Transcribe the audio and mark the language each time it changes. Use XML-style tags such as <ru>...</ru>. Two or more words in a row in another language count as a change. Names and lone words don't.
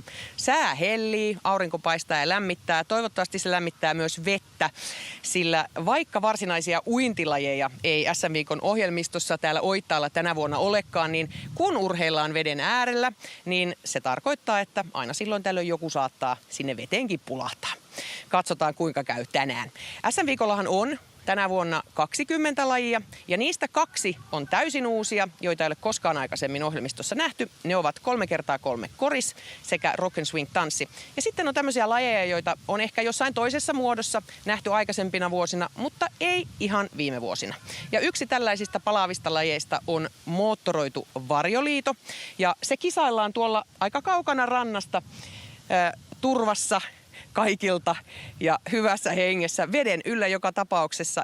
<fi>Sää hellii, aurinko paistaa ja lämmittää. Toivottavasti se lämmittää myös vettä, sillä vaikka varsinaisia uintilajeja ei SM-viikon ohjelmistossa täällä Oittaalla tänä vuonna olekaan, niin kun urheillaan veden äärellä, niin se tarkoittaa, että aina silloin tällöin joku saattaa sinne veteenkin pulahtaa. Katsotaan kuinka käy tänään. SM-viikollahan on tänä vuonna 20 lajia ja niistä 2 on täysin uusia, joita ei ole koskaan aikaisemmin ohjelmistossa nähty. Ne ovat 3x3 koris sekä</fi> <en>rock and swing</en> <fi>tanssi. Ja sitten on tämmöisiä lajeja, joita on ehkä jossain toisessa muodossa nähty aikaisempina vuosina, mutta ei ihan viime vuosina. Ja yksi tällaisista palaavista lajeista on moottoroitu varjoliito ja se kisaillaan tuolla aika kaukana rannasta turvassa kaikilta ja hyvässä hengessä veden yllä joka tapauksessa.</fi>